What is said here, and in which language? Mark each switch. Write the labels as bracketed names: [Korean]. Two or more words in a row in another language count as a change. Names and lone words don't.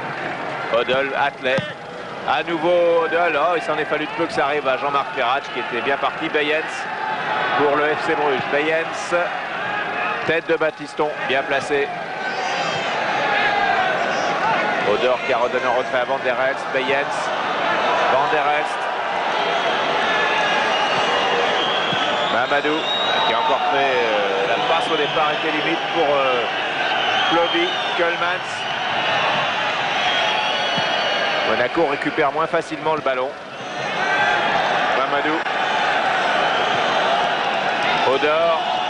[French] Odell, Atlet. À nouveau Odell. Oh, il s'en est fallu de peu que ça arrive à Jean-Marc Ferrach qui était bien parti. Bayens pour le FC Bruges. Bayens. Tête de Baptiston, bien placé. Odor qui a redonné un retrait à Van der Elst. Bayens. Van der Elst. Mamadou qui a encore fait la passe au départ était limite pour Plovy. Keulemans. Monaco récupère moins facilement le ballon. Mamadou. Odor.